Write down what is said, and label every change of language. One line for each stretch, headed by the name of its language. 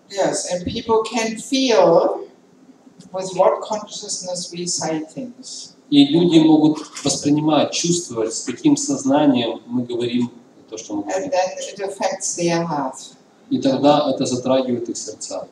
English: Yes, and people can feel with what consciousness we say things.
Russian: И люди могут воспринимать, чувствовать, с каким сознанием мы говорим то, что мы говорим.
English: And then it affects their heart.
Russian: И тогда это затрагивает их сердца.